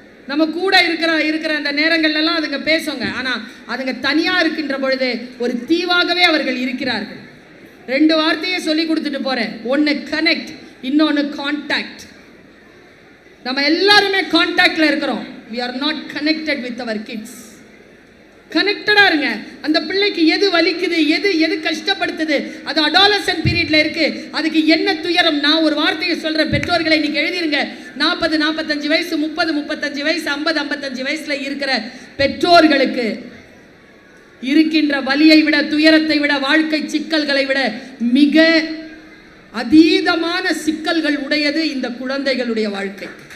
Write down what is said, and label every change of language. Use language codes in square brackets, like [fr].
[ta] நம்ம கூட இருக்கிற அந்த நேரங்கள்லாம் அதுங்க பேசுங்க. ஆனால் அதுங்க தனியாக இருக்கின்ற பொழுது ஒரு தீவாகவே அவர்கள் இருக்கிறார்கள். 2 வார்த்தையை சொல்லி கொடுத்துட்டு போகிறேன். ஒன்று கனெக்ட், இன்னொன்று கான்டாக்ட். நம்ம எல்லாருமே கான்டாக்டில் இருக்கிறோம். [en] we are not connected with our kids. [ta] கனெக்டடா இருங்க. அந்த பிள்ளைக்கு எது வலிக்குது, எது கஷ்டப்படுத்துது, அது அடாலசன்ட் பீரியட்ல இருக்கு, அதுக்கு என்ன துயரம். நான் ஒரு வார்த்தையை சொல்றேன், பெற்றோர்களை இன்னைக்கு எழுதிருங்க. 40 45 வயசு, 30 35 வயசு, 50 55 வயசுல இருக்கிற பெற்றோர்களுக்கு இருக்கின்ற வலியை விட, துயரத்தை விட, வாழ்க்கை சிக்கல்களை விட மிக அதீதமான சிக்கல்கள் உடையது இந்த குழந்தைகளுடைய வாழ்க்கை.